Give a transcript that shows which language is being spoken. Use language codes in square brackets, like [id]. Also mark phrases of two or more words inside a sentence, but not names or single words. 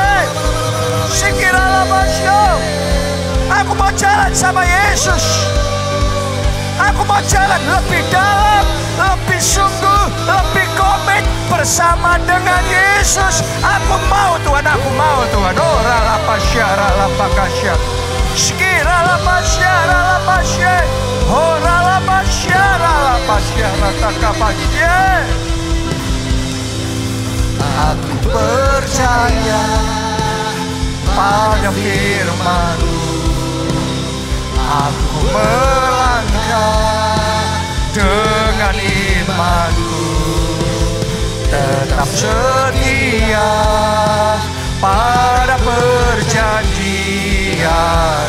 [id] Sikiralapasya. Aku mau jalan sama Yesus. Aku mau jalan lebih dalam, lebih sungguh, lebih komit bersama dengan Yesus. Aku mau Tuhan, aku mau Tuhan. Oh, ralapasya, ralapakasya. Sikiralapasya, ralapasya. Oh, ralapasya, ralapasya, ratakapasya. Aku percaya pada firman-Mu. Aku melangkah dengan iman-Ku, tetap setia pada perjanjian.